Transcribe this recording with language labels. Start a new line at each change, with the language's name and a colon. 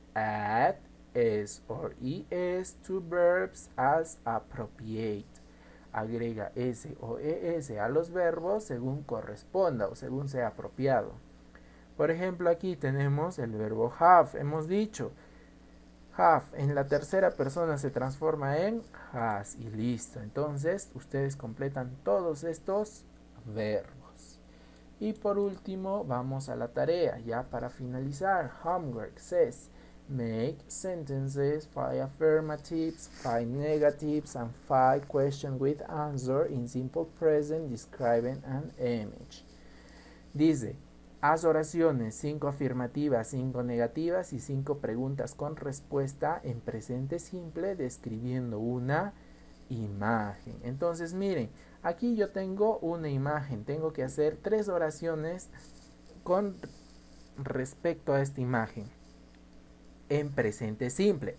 English: Add S or ES to verbs as appropriate.
Spanish: Agrega S o ES a los verbos según corresponda o según sea apropiado. Por ejemplo, aquí tenemos el verbo have. Hemos dicho, have en la tercera persona se transforma en has y listo. Entonces, ustedes completan todos estos verbos. Y por último, vamos a la tarea, ya para finalizar.
English: Homework says, make sentences, 5 affirmatives, 5 negatives, and 5 questions with answer in simple present describing an image.
Spanish: Dice, haz oraciones, 5 afirmativas, 5 negativas y 5 preguntas con respuesta en presente simple describiendo una imagen. Entonces miren, aquí yo tengo una imagen, tengo que hacer 3 oraciones con respecto a esta imagen en presente simple.